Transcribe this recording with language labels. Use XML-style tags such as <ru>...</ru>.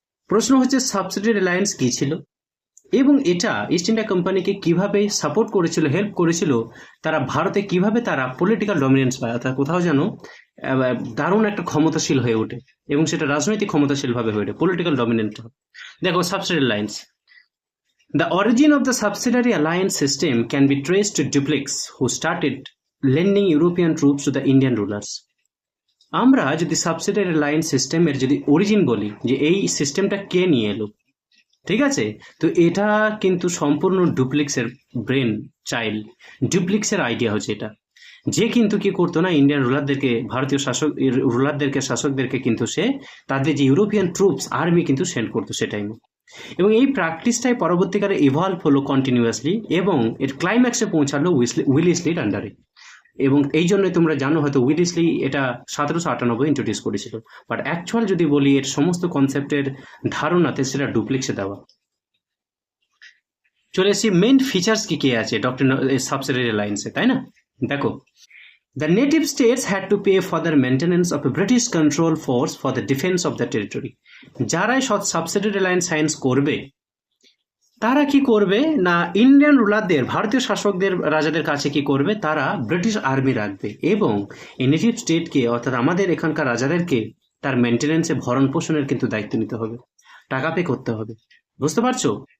<bn>প্রশ্ন হচ্ছে সাবসিডিয়ারি রিলায়েন্স কি ছিল এবং এটা ইস্ট ইন্ডিয়া কোম্পানিকে কিভাবে সাপোর্ট করেছিল, হেল্প করেছিল, তারা ভারতে কিভাবে তারা পলিটিক্যাল ডমিনেন্স পায়, অর্থাৎ কোথাও যেন দারুণ একটা ক্ষমতাশীল হয়ে ওঠে এবং সেটা রাজনৈতিক ক্ষমতাশীল ভাবে হয়ে ওঠে, পলিটিক্যাল ডমিনেন্ট। দেখো, subsidiary Reliance,</bn> <en>the origin of the subsidiary alliance system can be traced to Dupleix, who started lending European troops to the Indian rulers.</en> <bn>আমরা যদি সাবসিডিয়ারি অ্যালায়েন্স সিস্টেমের যদি অরিজিন বলি, যে এই সিস্টেমটা কে নিয়ে এলো, ঠিক আছে, তো এটা কিন্তু সম্পূর্ণ ডুপ্লিক্সের ব্রেন চাইল্ড, ডুপ্লিক্সের আইডিয়া হচ্ছে এটা। যে কিন্তু কি করতো না, ইন্ডিয়ান রুলারদেরকে, ভারতীয় রুলারদেরকে, শাসকদেরকে কিন্তু সে তাদের যে ইউরোপিয়ান ট্রুপস আর্মি কিন্তু সেন্ড করতো সে টাইমে। এবং এই প্র্যাকটিসটাই পরবর্তীকালে ইভলভ হলো কন্টিনিউয়াসলি এবং এর ক্লাইম্যাক্সে পৌঁছালো উইলিসলির আন্ডারে। এবং এই জন্যই তোমরা জানো হয়তো উইলিসলি এটা 1798 ইন্ট্রোডিউস করেছিল, বাট অ্যাকচুয়াল যদি বলি এর সমস্ত কনসেপ্টের ধারণাতে সেটা ডুপ্লিক্সে দেওয়া। চলে এসেছি মেন ফিচার্স কি কি আছে ডক্টর সাবসিডিয়ারি অ্যালায়েন্সে, তাই না? দেখো,</bn> <en>the native states had to pay for the maintenance of a British control force for the defense of the territory.</en> <bn>যারাই সাবসিডিয়ারি অ্যালায়েন্স সাইন্স করবে তারা কি করবে না, ইন্ডিয়ান রুলারদের, ভারতীয় শাসকদের, রাজাদের কাছে কি করবে, তারা ব্রিটিশ আর্মি রাখবে এবং এই নেটিভ স্টেটকে, অর্থাৎ আমাদের এখানকার রাজাদেরকে তার মেনটেনেন্সে, ভরণ পোষণের কিন্তু দায়িত্ব নিতে হবে, টাকা পে করতে হবে। বুঝতে পারছো?</bn>